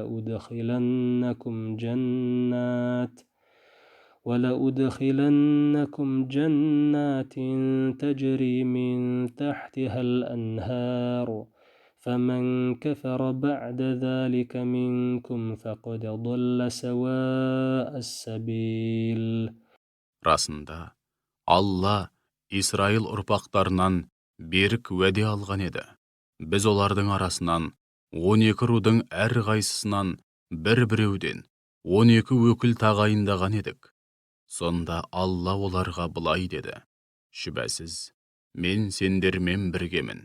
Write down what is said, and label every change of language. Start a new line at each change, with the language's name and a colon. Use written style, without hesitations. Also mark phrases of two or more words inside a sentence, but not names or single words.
Arabic: ولأدخلنكم جنات تجري من تحتها الأنهار فمن كفر بعد ذلك منكم فقد ضل سواء السبيل.
Kazakh: Расында, Алла Исраил ұрпақтарынан берік уәде алған еді. Біз олардың арасынан 12 рудың әрқайсысынан бір-біреуден 12 өкіл тағайындаған едік. Сонда Алла оларға былай деді: шүбәсіз, мен сендермен біргемін.